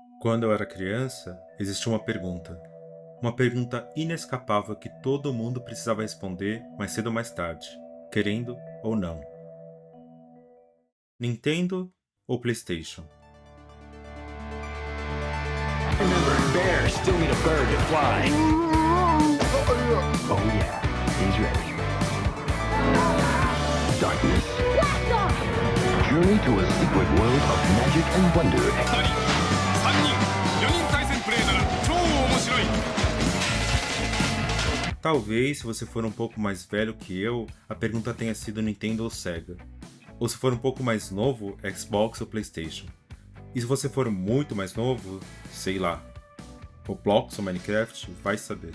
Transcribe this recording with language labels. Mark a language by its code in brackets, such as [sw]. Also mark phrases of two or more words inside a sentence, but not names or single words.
[pt] Quando eu era criança, existia uma pergunta. Uma pergunta inescapável que todo mundo precisava responder mais cedo ou mais tarde, querendo ou não. Nintendo ou PlayStation? [en] Remember, bears still need a bird to fly. Oh yeah, he's ready. Darkness. Journey to a secret world of magic and wonder. [ja] 4人対戦プレイなら超面白い。 [pt] Talvez, se você for um pouco mais velho que eu, a pergunta tenha sido Nintendo ou Sega. Ou se for um pouco mais novo, Xbox ou PlayStation. E se você for muito mais novo, sei lá, Roblox ou Minecraft, vai saber.